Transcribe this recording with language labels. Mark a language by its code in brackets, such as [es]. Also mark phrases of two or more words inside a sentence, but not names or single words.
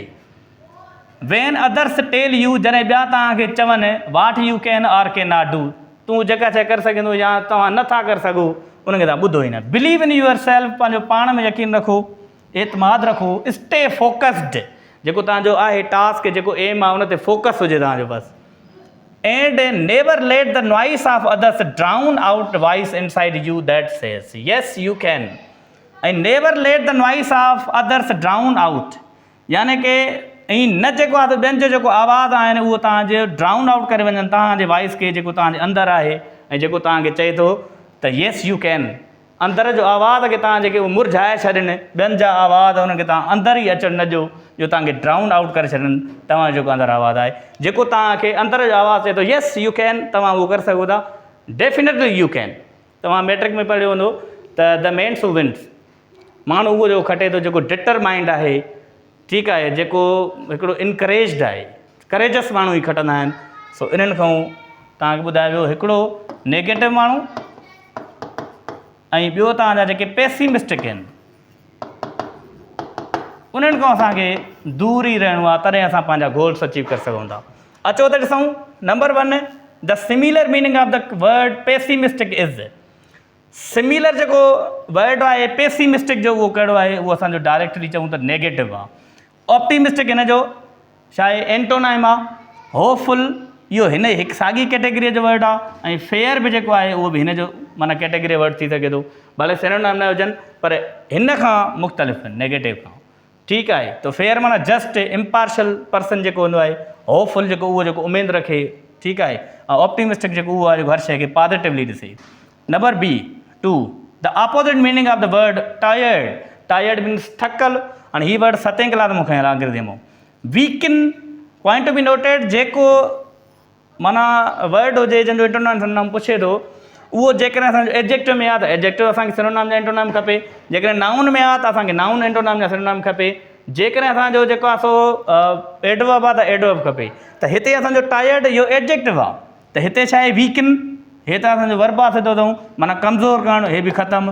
[en] when others tell you, [sd] जॾहिं ॿिया तव्हांखे चवनि [en] what you can or can not do, [sd] तूं जेका शइ करे सघंदो या तव्हां नथा करे सघो, उनखे तव्हां ॿुधो ई न। [en] believe in your self, [sd] पंहिंजो पाण में यकीन रखो, एतमाद रखो, [en] stay focused, [sd] जेको तव्हांजो आहे टास्क, जेको एम आहे उन ते फोकस हुजे तव्हांजो बसि। [en] and never let the noise of others drown out voice inside you that says yes you can, ऐं never let the noise of others drown out, [sd] यानी कि ऐं न जेको आहे त ॿियनि जो जेको आवाज़ आहिनि उहो तव्हांजे [en] drown out [sd] करे वञनि तव्हांजे वॉइस खे, जेको तव्हांजे अंदरि आहे ऐं जेको तव्हांखे चए थो त [en] yes you can, [sd] अंदरि जो आवाज़ खे तव्हां जेके उहो मुरझाए छॾनि, ॿियनि जा आवाज़ उनखे तव्हां अंदरि ई अचणु न ॾियो, जो तव्हांखे [en] drown out [sd] करे छॾनि तव्हांजो जेको अंदरि आवाज़ आहे, जेको तव्हांखे अंदरि जो आवाज़ चए थो [en] yes you can, [sd] तव्हां उहो करे सघो था, [en] definitely you can. [sd] तव्हां मैट्रिक में पढ़ियो हूंदो त [en] the mens who wins, [sd] माण्हू उहो जेको खटे थो, जेको डिटरमाइंड आहे, ठीकु आहे, जेको हिकिड़ो इनकरेज्ड आहे, करेजस माण्हू ई खटंदा आहिनि। सो इन्हनि खां तव्हांखे ॿुधायो वियो हिकिड़ो नेगेटिव माण्हू, ऐं ॿियो तव्हांजा जेके पेसिमिस्टिक आहिनि, उन्हनि खां असांखे दूर ई रहणो आहे, तॾहिं असां पंहिंजा [en] goals achieve [sd] करे सघूं था। अचो त ॾिसूं, नंबर 1, [en] the similar meaning of the word pessimistic is, [sd] सिमिलर जेको वर्ड आहे पेसिमिस्टिक जो, उहो कहिड़ो आहे, उहो असांजो डायरेक्टली चऊं त नेगेटिव आहे। ऑप्टिमिस्टिक हिन जो छा आहे, एंटोनाइम आहे, होपफुल, इहो हिन हिकु साॻी कैटेगरीअ जो वर्ड आहे, ऐं फेयर बि जेको आहे उहो बि हिन जो माना [en] category word [sd] थी सघे थो, भले सिनोनिम न हुजनि पर हिन खां मुख़्तलिफ़ आहिनि नेगेटिव खां, ठीकु आहे। त फेयर माना [en] just impartial person [sd] जेको हूंदो आहे, होपफुल जेको उहो जेको उमेदु रखे, ठीकु आहे, ऐं ऑप्टिमिस्टिक जेको उहो आहे जेको हर शइ खे पॉजिटिवली ॾिसे। [en] number B 2, the opposite meaning of the word tired, tired means [sd] थकल, हाणे हीअ वर्ड 7वीं क्लास में मूंखे आयल अंग्रेज़ी में। [en] weaken, point to be noted, [sd] जेको माना वर्ड हुजे जंहिंजो इंटरनाम सिनोनिम पुछे थो, उहो जेकॾहिं असांजो एडजेक्टिव में आहे त एडजेक्टिव असांखे सिनोनिम जा इंटरनाम खपे, जेकॾहिं नाउन में आहे त असांखे नाउन इंटरनाम जा सिनोनिम खपे, जेकॾहिं असांजो जेको आहे सो एडवर्ब आहे त एडवर्ब खपे। त हिते असांजो टायर्ड इहो एडजेक्टिव आहे, त हिते छा आहे वीकिन, हे त असांजो वर्ब आहे सिधो अथऊं, माना कमज़ोर करणु, हे बि ख़तमु।